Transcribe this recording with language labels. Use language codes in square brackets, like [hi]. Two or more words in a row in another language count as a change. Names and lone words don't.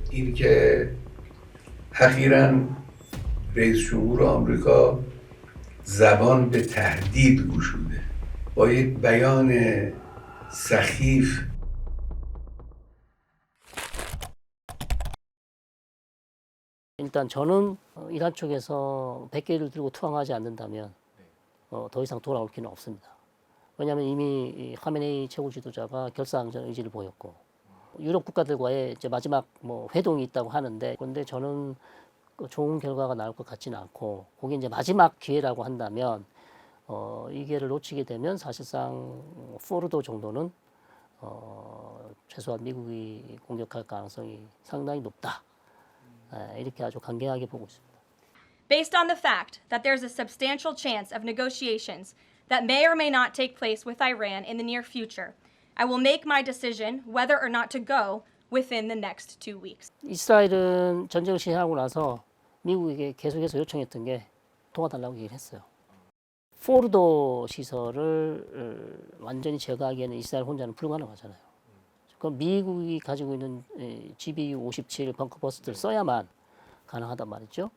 [fa] وقتی که اخیراً رئیس جمهور آمریکا زبان به تهدید گشوده با یک بیان سخیف. [ko] 일단 저는 이란 쪽에서 100개를 들고 투항하지 않는다면 더 이상 돌아올 길은 없습니다. 왜냐하면 이미 하메네이 최고 지도자가 결사항전 의지를 보였고 유럽 국가들과의 이제 마지막 회동이 있다고 하는데 그런데 저는 좋은 결과가 나올 것 같지는 않고 그게 이제 마지막 기회라고 한다면 이 기회를 놓치게 되면 사실상 포르도 정도는 최소한 미국이 공격할 가능성이 상당히 높다. 이렇게 아주 강경하게 보고 있습니다. [en] Based on the fact that there's a substantial chance of negotiations that may or may not take place with Iran in the near future, I will make my decision whether or not to go within the next 2 weeks. [ko] 이스라엘은 전쟁을 시작하고 나서 미국에게 계속해서 요청했던 게 도와달라고 얘기를 했어요. 포르도 시설을 완전히 제거하기에는 이스라엘 혼자는 불가능하잖아요. 그럼 미국이 가지고 있는 GBU-57 벙커버스트를 써야만 가능하단 말이죠.